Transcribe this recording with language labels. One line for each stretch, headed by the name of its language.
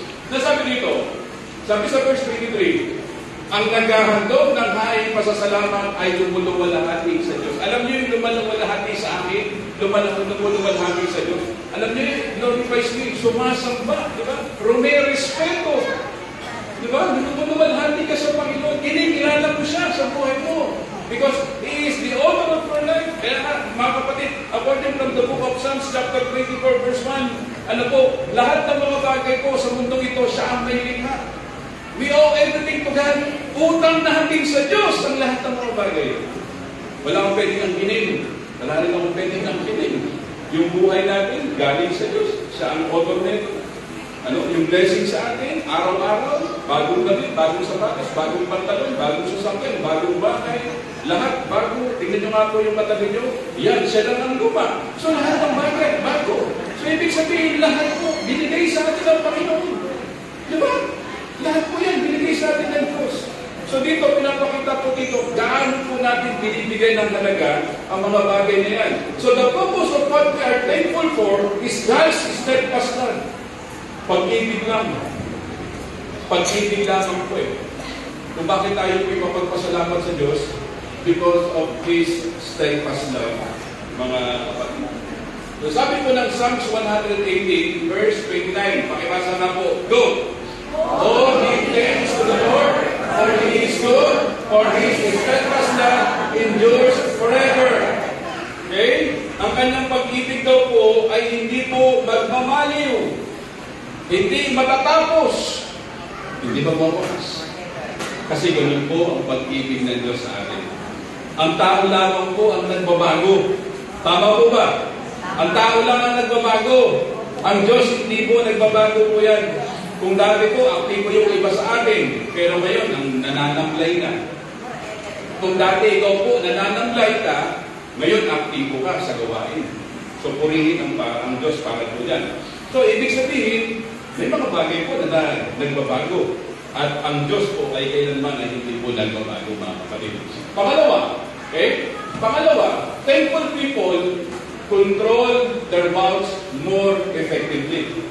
Filipino: Nasabi dito, sabi sa verse 23, ang naghahandog ng haing pasasalamat ay lumuluwalhati sa Diyos. Alam niyo yung lumuluwalhati sa akin? Lumuluwalhati sa Diyos. Alam niyo yung
English: glorifies me,
Filipino: sumasamba, di ba? Rumerespeto. Di ba? Lumuluwalhati ka sa Panginoon. Kinikilala mo siya sa buhay mo.
English: Because He is the author of our life.
Filipino: Kaya mga kapatid,
English: according from the book of Psalms,
Filipino: chapter 24, verse 1, ano po, lahat ng mga bagay po sa mundong ito, siya ang may likha.
English: We owe everything to God.
Filipino: Utang na hating sa Diyos ang lahat ng mga bagay. Wala akong pwedeng angkinin. Wala rin akong pwedeng angkinin. Yung buhay natin, galing sa Diyos. Siya ang author nito. Yung blessing sa atin, araw-araw, bagong damit, bagong sapatos, bagong pantalon, bagong sasakyan, bagong bahay, lahat bago. Tingnan nyo nga po yung katabi nyo. Yan, siya lang ang luma. So lahat ng bagay, bago. So ibig sabihin, lahat po, binigay sa atin ng Panginoon. Di ba? Lahat po yan, binigay sa atin ng Diyos. So dito, pinapakita po dito, gaano po natin binibigay ng halaga ang mga bagay na yan.
English: So the purpose of what we are thankful for is God's steadfast love.
Filipino: Pag-ibig lang. Pag-ibig lamang po eh. Kung bakit tayo po ipapagpasalamat sa Diyos?
English: Because of His steadfast love,
Filipino: mga kapatid. So sabi po ng Psalms 118, verse 29, pakibasa na po, go!
English: Oh, give thanks to the Lord, for He is good, for His steadfast love endures forever. Okay?
Filipino: Ang kanyang pag-ibig daw po ay hindi po magmamaliw. Hindi matatapos. Hindi magwawakas. Kasi ganun po ang pag-ibig ng Diyos sa atin. Ang tao lamang po ang nagbabago. Tama po ba? Ang tao lang ang nagbabago. Ang Diyos hindi po nagbabago po yan. Kung dati po, aktibo yung iba sa atin. Pero ngayon, ang nananamlay na. Kung dati ikaw po, nananamlay ka, ngayon, aktibo ka sa gawain. So, purihin ang Diyos para po dyan. So, ibig sabihin, may mga bagay po na nagbabago. At ang Diyos po ay kailanman ay hindi po nagbabago, mga kapatid. Pangalawa, okay?
English: Pangalawa, thankful people control their mouths more effectively.